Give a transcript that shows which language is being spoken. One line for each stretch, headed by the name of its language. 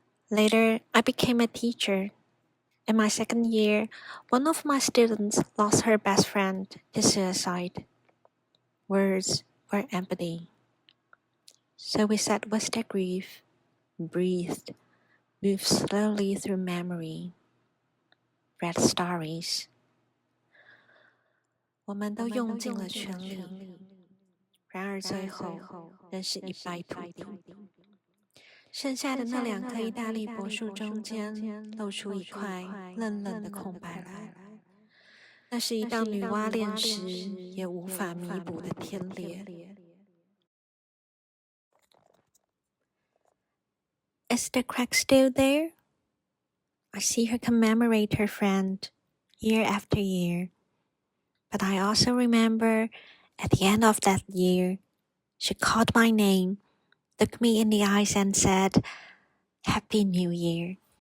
English: Later, I became a teacher. In my second year, one of my students lost her best friend to suicide. Words were empty. So we sat with the grief, breathed, moved slowly through memory, read stories.
Chinese: 我们都用尽了全力，然而最后仍是一败涂地。剩下的那两棵意大利柏树中间露出一块冷冷的空白来，那是一道女娲炼石也无法弥补的天裂。
English: Is the crack still there? I see her commemorate her friend year after year. But I also remember at the end of that year, she called my name, looked me in the eyes and said, "Happy New Year."